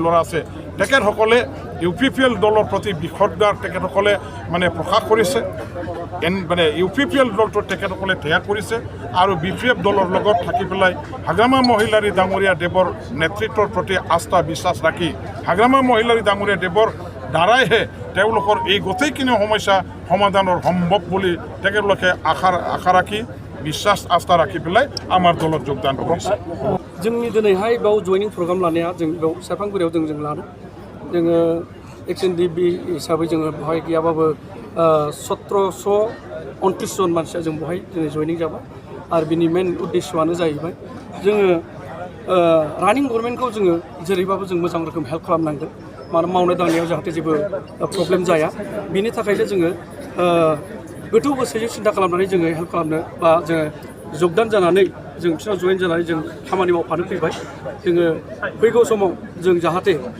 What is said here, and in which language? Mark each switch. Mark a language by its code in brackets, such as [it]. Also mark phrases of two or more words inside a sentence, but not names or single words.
[as] ল'ৰা আছে তেখেতসকলে UPPL দলৰ প্ৰতি বিষদগাৰ তেখেতসকলে মানে প্ৰকাশ কৰিছে মানে UPPL দলটো তেখেতসকলে ত্যাগ কৰিছে আৰু BPF দলৰ লগত থাকি পেলাই হাগ্ৰামা মহিলাৰী ডাঙৰীয়া দেৱৰ নেতৃত্বৰ প্ৰতি আস্থা বিশ্বাস ৰাখি হাগ্ৰামা মহিলাৰী ডাঙৰীয়া দেৱৰ দ্বাৰাইহে তেওঁলোকৰ এই গোটেইখিনি সমস্যা সমাধানৰ সম্ভৱ বুলি তেখেতলোকে আশা ৰাখি বিশ্বাস আস্থা ৰাখি পেলাই আমাৰ দলত যোগদান কৰিছে [brx] जोंनि दिनैहाय बेयाव जयनिं प्रग्राम लानाया जों बेयाव सेरफांगुरियाव जों लादों जोङो EX-NDFB हिसाबै जोङो बेवहाय गैयाबाबो 1729 जन मानसिया जों बेवहाय दिनै जयनिं जाबाय आरो बिनि मेन उद्देश्यआनो जाहैबाय जोङो रानिं गभर्नमेन्टखौ जोङो जेरैबाबो जों मोजां रोखोम हेल्प खालामनांगोन मानो मावनाय दांनायाव जाहाथे जेबो प्रब्लेम जाया बिनि थाखायनो जोङो गोथौ गोसोजों सिन्था खालामनानै जोङो हेल्प खालामनो बा जोङो जगदान जानानै जों बिसोरनाव जयेन जानानै जों खामानि मावफानो फैबाय जोङो फैगौ समाव जों जाहाथे